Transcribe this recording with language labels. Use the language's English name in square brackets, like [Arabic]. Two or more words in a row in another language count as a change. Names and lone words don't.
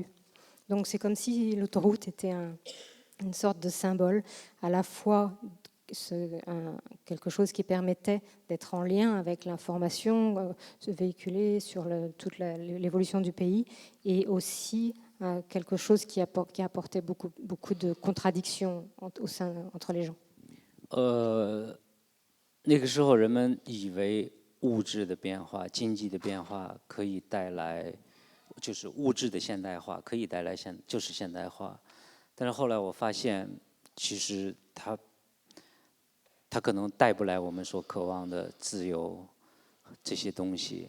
[French] Donc c'est comme si l'autoroute était une sorte de symbole, à la fois quelque chose qui permettait d'être en lien avec l'information véhiculée sur toute l'évolution du pays, et aussi quelque chose qui apportait beaucoup de contradictions entre les gens. [Chinese] 那个时候人们以为物质的变化、经济的变化可以带来，就是物质的现代化可以带来就是现代化，但是后来我发现，其实它可能带不来我们所渴望的自由这些东西。